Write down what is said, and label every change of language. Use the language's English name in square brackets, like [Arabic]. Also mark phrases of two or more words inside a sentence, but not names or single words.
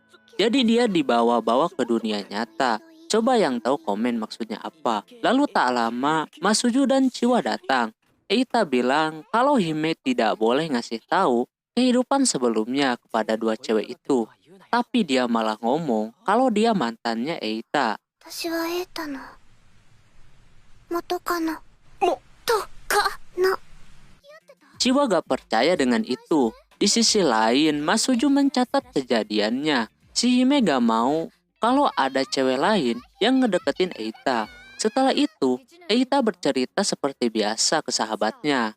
[Indonesian] Jadi dia dibawa-bawa ke dunia nyata. Coba yang tahu komen maksudnya apa. Lalu tak lama Masuju dan Chiwa datang. Eita bilang kalau Hime tidak boleh ngasih tahu kehidupan sebelumnya kepada dua cewek itu. Tapi dia malah ngomong kalau dia mantannya Eita. [Japanese] 私はエータの元カノ元カノ [Indonesian] Chiwa gak percaya dengan itu. Di sisi lain, Masuju mencatat kejadiannya. Si Hime gak mau kalau ada cewek lain yang ngedeketin Eita. Setelah itu, Eita bercerita seperti biasa ke sahabatnya.